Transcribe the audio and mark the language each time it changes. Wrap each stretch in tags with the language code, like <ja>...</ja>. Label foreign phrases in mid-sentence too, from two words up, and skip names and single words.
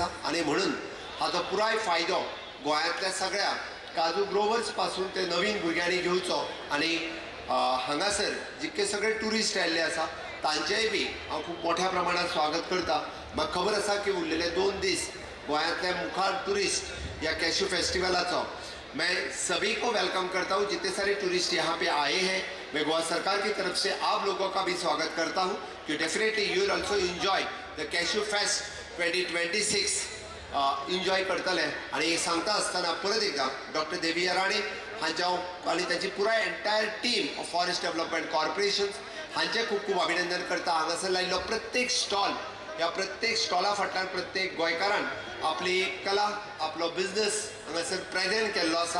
<kok>आनी म्हणून हाचो पुराय फायदो गोंयांतल्या सगळ्या काजू ग्रोवर्स पासून ते नवीन भुरग्यांनी घेवचो आनी हांगासर जितके सगळे टुरिस्ट आयिल्ले आसा तांचेय बी हांव खूब मोठ्या प्रमाणात स्वागत करता. म्हाका खबर आसा की उरलेले 2 दीस गोंयांतले मुखार टुरिस्ट ह्या कॅश्यू फेस्टिवलाचो</kok> <hi>मैं सभी को वेलकम करता हूँ.</hi> <kok>जितने सारे टूरिस्ट यहाँ पे आए हैं मैं गोवा सरकार की तरफ से आप लोगों का भी स्वागत करता हूँ कि</kok> <en>definitely you will also enjoy the cashew fest</en> <kok>2026 एन्जॉय करतले. आणि सांगता आसतना परत एकदा डॉक्टर देविया राणे हांच्या आनी ताची पुराय</kok> <en>entire team of Forest Development Corporation</en> <kok>हांचे खूब खूब अभिनंदन करता. हांगासर लायिल्लो प्रत्येक स्टॉल ह्या प्रत्येक स्टॉला फाटल्यान प्रत्येक गोंयकारान आपली कला आपलो बिझनस हांगासर प्रेजेंट केल्लो आसा.</kok>